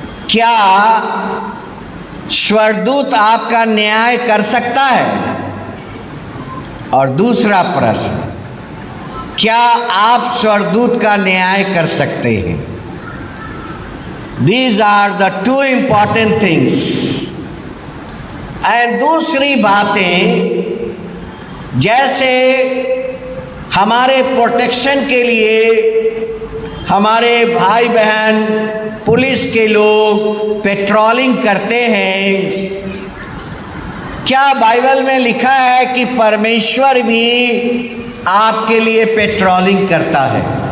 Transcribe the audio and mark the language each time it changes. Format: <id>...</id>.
<hi>क्या स्वर्गदूत आपका न्याय कर सकता है? और दूसरा प्रश्न, क्या आप स्वर्गदूत का न्याय कर सकते हैं?</hi> <en>These are the two important things.</en> <hi>और दूसरी बातें, जैसे हमारे प्रोटेक्शन के लिए हमारे भाई बहन पुलिस के लोग पेट्रोलिंग करते हैं, क्या बाइबल में लिखा है कि परमेश्वर भी आपके लिए पेट्रोलिंग करता है?</hi>